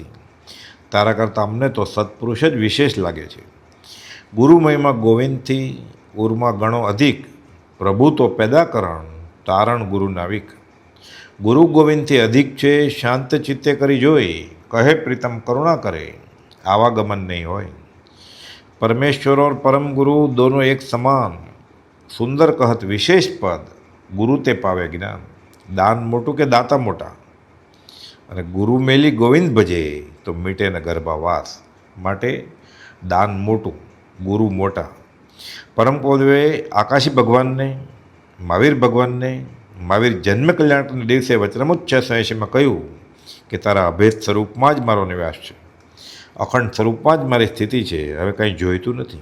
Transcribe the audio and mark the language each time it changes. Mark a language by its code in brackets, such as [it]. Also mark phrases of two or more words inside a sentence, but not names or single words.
[gu] તારા કરતાં અમને તો સત્પુરુષ જ વિશેષ લાગે છે. ગુરુ મહિમા ગોવિંદથી ઉર્મા ગણો અધિક, પ્રભુ તો પેદાકરણ તારણ ગુરુ નાવિક. ગુરુ ગોવિંદથી અધિક છે, શાંત ચિત્તે કરી જોઈ, કહે પ્રીતમ કરુણા કરે, આવાગમન નહીં હોય. [hi] परमेश्वर और परम गुरु दोनों एक समान, सुंदर कहत विशेष पद, गुरु ते पावे ज्ञान. [gu] દાન મોટું કે દાતા મોટા, અને ગુરુ મેલી ગોવિંદ ભજે તો મીટે ન ગર્ભાવાસ. માટે દાન મોટું, ગુરુ મોટા. પરમ કૃપાદેવે આકાશી ભગવાનને, મહાવીર ભગવાનને, મહાવીર જન્મ કલ્યાણના દિવસે વચનામૃત 680માં કહ્યું કે તારા અભેદ સ્વરૂપમાં જ મારો નિવાસ છે, અખંડ સ્વરૂપમાં જ મારી સ્થિતિ છે, હવે કંઈ જોઈતું નથી.